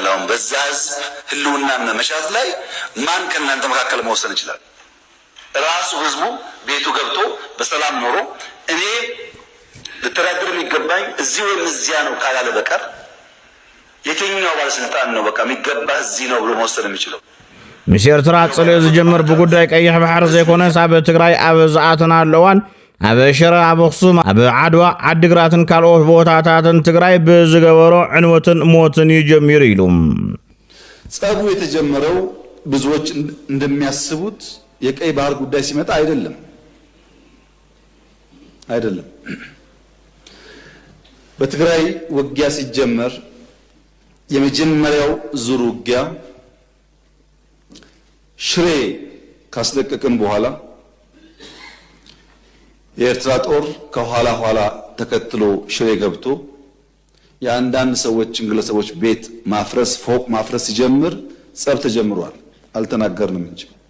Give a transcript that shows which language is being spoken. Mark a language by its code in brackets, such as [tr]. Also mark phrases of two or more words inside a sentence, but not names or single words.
[am] አሁን በዛ ህዝብ ህልውናና መሻት ላይ ማን ከእናንተ መካከል መወሰን ይችላል? ራሱ ህዝቡ ቤቱ ገብቶ በሰላም ኖሮ እኔ ልተዳደር የሚገባኝ እዚህ ወይም እዚያ ነው ካላለ በቀር የትኛው ባለስልጣን ነው በቃ የሚገባ እዚህ ነው ብሎ መወሰን የሚችለው? [ti] ምስ ኤርትራ ጽልዮ ዝጀምር ብጉዳይ ቀይሕ ባሕር ዘይኮነስ ኣብ ትግራይ ኣብ ዝኣተና ኣለዋን ኣብ ሽረ ኣብ ኣኽሱም ኣብ ዓድዋ ዓዲግራትን ካልኦት ቦታታትን ትግራይ ብዝገበሮ ዕንወትን ሞትን ይጀምር ኢሉ [am] ጸቡ የተጀመረው ብዙዎች እንደሚያስቡት የቀይ ባህር ጉዳይ ሲመጣ አይደለም። በትግራይ ውጊያ ሲጀመር የመጀመሪያው ዙር ውጊያ ሽሬ ካስለቀቅን በኋላ የኤርትራ ጦር ከኋላ ኋላ ተከትሎ ሽሬ ገብቶ የአንዳንድ ሰዎችን ግለሰቦች ቤት ማፍረስ፣ ፎቅ ማፍረስ ሲጀምር ጸብ ተጀምሯል። አልተናገርንም እንጂ